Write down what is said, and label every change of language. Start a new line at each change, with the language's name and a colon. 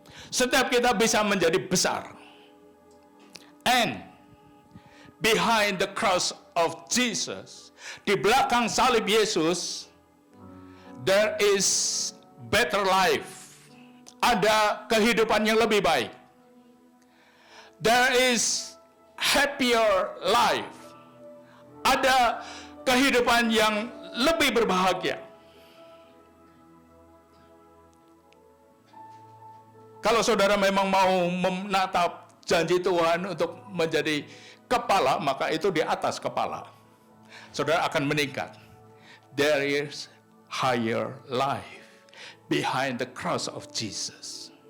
Indonesian: Setiap kita bisa menjadi besar.
English: And behind the cross of Jesus,
Indonesian: di belakang salib Yesus,
English: there is better life.
Indonesian: Ada kehidupan yang lebih baik.
English: There is happier life.
Indonesian: Ada kehidupan yang lebih berbahagia. Kalau saudara memang mau menatap janji Tuhan untuk menjadi kepala, maka itu di atas kepala. Saudara akan meningkat.
English: There is higher life behind the cross of Jesus.